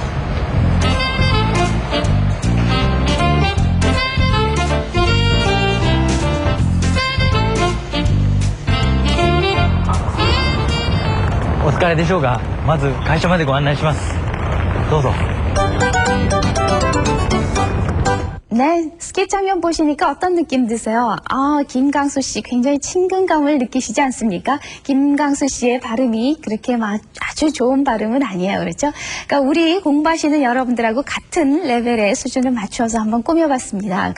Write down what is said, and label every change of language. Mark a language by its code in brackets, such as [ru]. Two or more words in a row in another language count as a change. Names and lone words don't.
[ja] お疲れでしょうが、まず会社までご案内します。どうぞ。 [ko] 네, 스케치 장면 보시니까 어떤 느낌 드세요? 김강수 씨 굉장히 친근감을 느끼시지 않습니까? 김강수 씨의 발음이 그렇게 아주 좋은 발음은 아니에요. 그렇죠? 그러니까 우리 공부하시는 여러분들하고 같은 레벨의 수준을 맞춰서 한번 꾸며봤습니다.